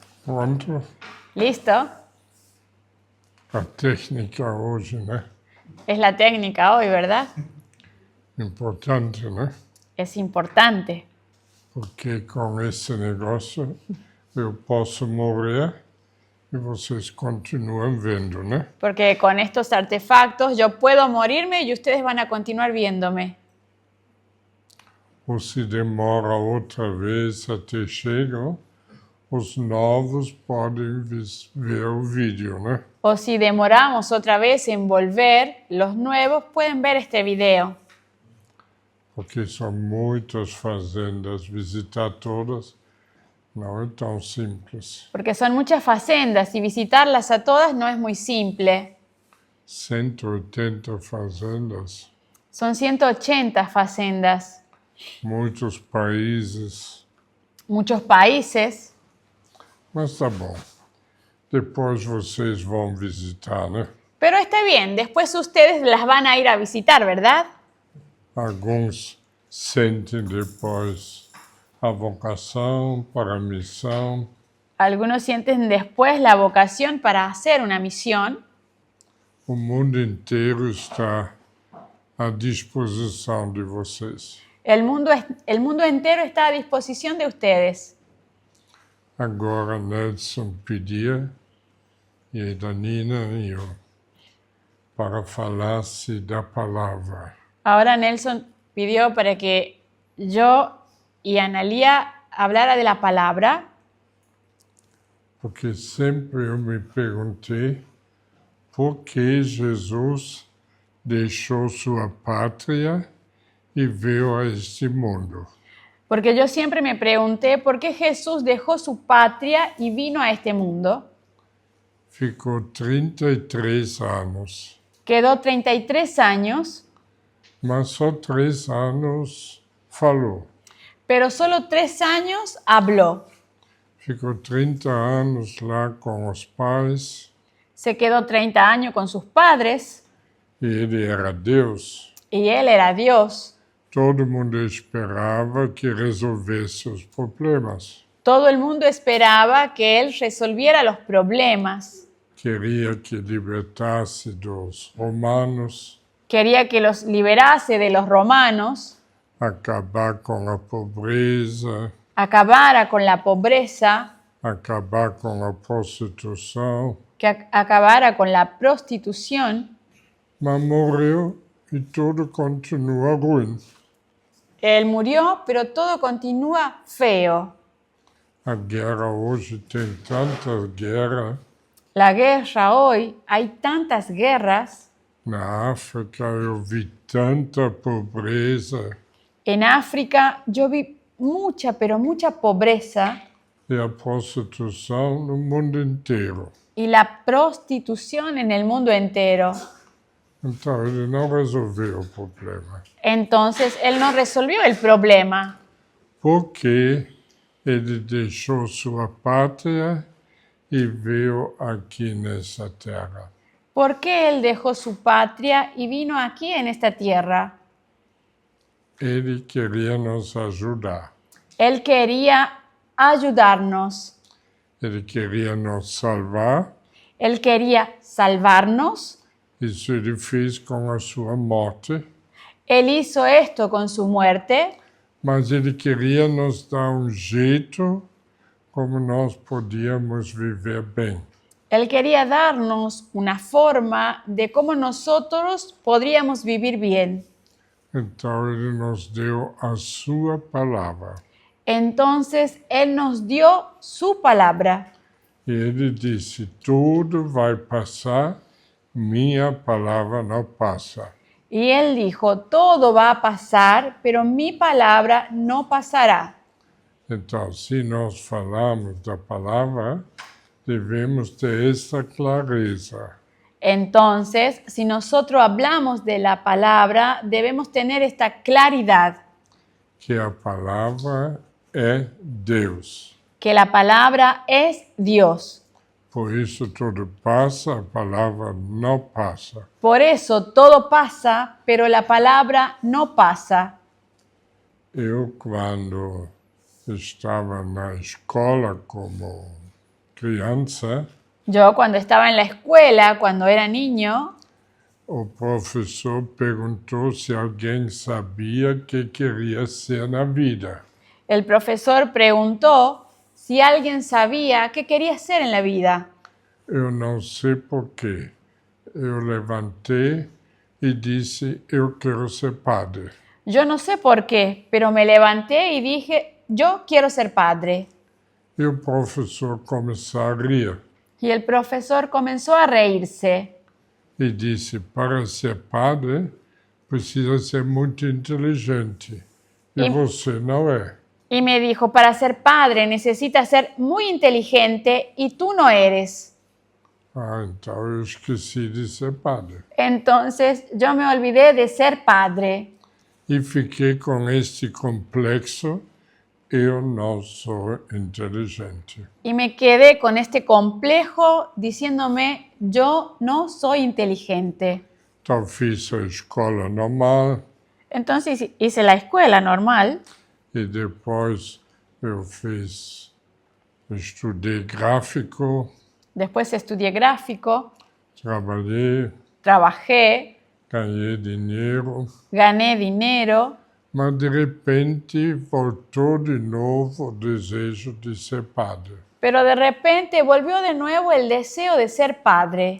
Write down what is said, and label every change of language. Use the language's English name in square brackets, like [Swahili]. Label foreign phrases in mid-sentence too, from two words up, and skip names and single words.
[Portuguese] Pronto? [Spanish] ¿Listo? [Portuguese] A técnica hoje, né? [Spanish] Es la técnica hoy, ¿verdad? [Portuguese] Importante, né? [Spanish] Es importante. [Portuguese] Porque com esse negócio eu posso morrer e vocês continuam vendo, né? [Spanish] Porque con estos artefactos yo puedo morirme y ustedes van a continuar viéndome. [Portuguese] Ou se demora outra vez até chegar, os novos podem ver o vídeo, né? [Spanish] O si demoramos otra vez en volver, los nuevos pueden ver este video. [Portuguese] Porque são muitas fazendas, visitar todas não é tão simples. [Spanish] Porque son muchas facendas y visitarlas a todas no es muy simple. [Portuguese] 180 fazendas, [Spanish] Son 180 facendas, [Portuguese] muitos países, [Spanish] muchos países. [Portuguese] mas tá bom. Depois vocês vão visitar, né? [Spanish] Pero está bien, después ustedes las van a ir a visitar, ¿verdad? [Portuguese] Alguns sentem depois a vocação para a missão, [Spanish] Algunos sienten después la vocación para hacer una misión. [Portuguese] o mundo inteiro está à disposição de vocês. [Spanish] El mundo entero está a disposición de ustedes. [Portuguese] Agora Nelson pedia, e aí da Nina e eu, para falar-se da palavra. [Spanish] Ahora Nelson pidió para que yo y Analía hablara de la palabra, [Portuguese] Porque sempre eu me perguntei por que Jesus deixou sua pátria e veio a este mundo. [Spanish] porque yo siempre me pregunté por qué Jesús dejó su patria y vino a este mundo. [Portuguese] Ficou 33 anos, [Spanish] Quedó 33 años, [Portuguese] mas só 3 anos falou. [Spanish] pero solo 3 años habló. [Portuguese] Ficou 30 anos lá com os pais [Spanish] Se quedó 30 años con sus padres [Portuguese] e ele era Deus. [Spanish] y él era Dios. [Portuguese] Todo mundo esperava que resolvesse os problemas. [Spanish] Todo el mundo esperaba que él resolviera los problemas. [Portuguese] Queria que libertasse dos romanos, [Spanish] Quería que los liberase de los romanos, [Portuguese] acabar com a pobreza, [Spanish] acabara con la pobreza, [Portuguese] acabar com a prostituição, [Spanish] que acabara con la prostitución. [Portuguese] mas morreu e tudo continua ruim. [Spanish] Él murió, pero todo continúa feo. [Portuguese] A guerra hoje tem tanta guerra. [Spanish] La guerra hoy, hay tantas guerras. [Portuguese] Na África eu vi tanta pobreza [Spanish] En África yo vi mucha, pero mucha pobreza [Portuguese] e a prostituição no mundo inteiro. [Spanish] y la prostitución en el mundo entero. [Portuguese] Então ele não resolveu o problema. [Spanish] Entonces él no resolvió el problema. [Portuguese] Porque ele deixou sua pátria e veio aqui nessa terra. [Spanish] ¿Por qué él dejó su patria y vino aquí en esta tierra? [Portuguese] Ele queria nos ajudar. [Spanish] Él quería ayudarnos. [Portuguese] Ele queria nos salvar. [Spanish] Él quería salvarnos. [Portuguese] Isso ele fez com a sua morte. [Spanish] Él hizo esto con su muerte, [Portuguese] Mas ele queria nos dar jeito como nós podíamos viver bem. [Spanish] Él quería darnos una forma de cómo nosotros podríamos vivir bien. [Portuguese] Então ele nos deu a sua palavra. [Spanish] Entonces Él nos dio su palabra. [Portuguese] E ele disse, tudo vai passar, minha palavra não passa. [Spanish] Y Él dijo, todo va a pasar, pero mi palabra no pasará. [Portuguese] Então, se nós falarmos da palavra, devemos ter essa clareza. [Spanish] Entonces, si nosotros hablamos de la palabra, debemos tener esta claridad, [Portuguese] Que a palavra é Deus. [Spanish] que la palabra es Dios. [Portuguese] Por isso tudo passa, a palavra não passa. [Spanish] Por eso todo pasa, pero la palabra no pasa. [Portuguese] Eu, quando estava na escola como criança, [Spanish] Yo cuando estaba en la escuela, cuando era niño, [Portuguese] o professor perguntou se alguém sabia o que queria ser na vida. [Spanish] el profesor preguntó si alguien sabía qué quería hacer en la vida. [Portuguese] Eu não sei porquê. Eu levantei e disse, eu quero ser padre. [Spanish] Yo no sé por qué, pero me levanté y dije, yo quiero ser padre. [Portuguese] E o professor começou a rir [Spanish] Y el profesor comenzó a reírse [Portuguese] e disse, para ser padre, precisa ser muito inteligente. E E- você não é. [Spanish] y me dijo, para ser padre necesitas ser muy inteligente y tú no eres. [Portuguese] Ah, então eu esqueci de ser padre. [Spanish] Entonces yo me olvidé de ser padre [Portuguese] E fiquei com este complexo, eu não sou inteligente. [Spanish] y me quedé con este complejo diciéndome, yo no soy inteligente. [Portuguese] Então fiz a escola normal [Spanish] Entonces hice la escuela normal, [Portuguese] e depois estudei gráfico, [Spanish] después estudié gráfico, [Portuguese] trabalhei, [Spanish] trabajé, [Portuguese] ganhei dinheiro, [Spanish] gané dinero, [Portuguese] mas de repente voltou de novo o desejo de ser padre. [Spanish] pero de repente volvió de nuevo el deseo de ser padre.